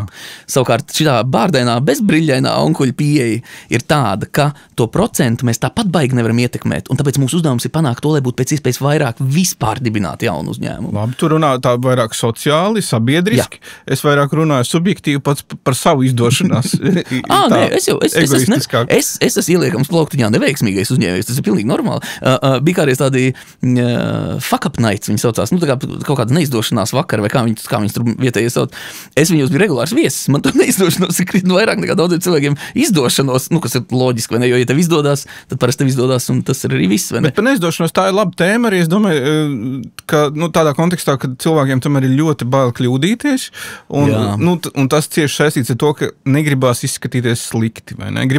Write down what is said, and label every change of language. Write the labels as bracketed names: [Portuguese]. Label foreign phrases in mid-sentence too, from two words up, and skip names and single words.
[Latvian] Savukārt šitā bārdainā bezbriļainā onkuļa pieeja ir tāda, ka to procentu mēs tāpat baigi nevaram ietekmēt, un tāpēc mūsu uzdevums ir panākt to, lai būtu pēc iespējas vairāk vispār dibināt jaunu uzņēmumu. Labi, tu runā tā vairāk sociāli, sabiedriski. Jā. Es vairāk runāju subjektīvi pats par savu izdošanās. Nē, es esmu ieliekams plauktiņā neveiksmīgais uzņēmējs, tas ir pilnīgi normāli. Bija kādreiz tādi [English] fuck up nights, [Latvian] viņi saucās, tā kā kaut kāda neizdošanās vakara, vai kā viņi tur vietējie sauc. Es viņos biju regulārs viesis, man tur neizdošanos ir krietni vairāk nekā daudziem cilvēkiem izdošanos, kas ir loģiski, vai ne, jo ja tev izdodas, tad parasti tev izdodas, un tas ir arī viss, vai ne? Bet par neizdošanos tā ir laba tēma arī, es domāju, ka tādā kontekstā, kad cilvēkiem tomēr ir ļoti bail kļūdīties, un tas cieši saistīts ar to, ka negribās izskatīties slikti, vai ne?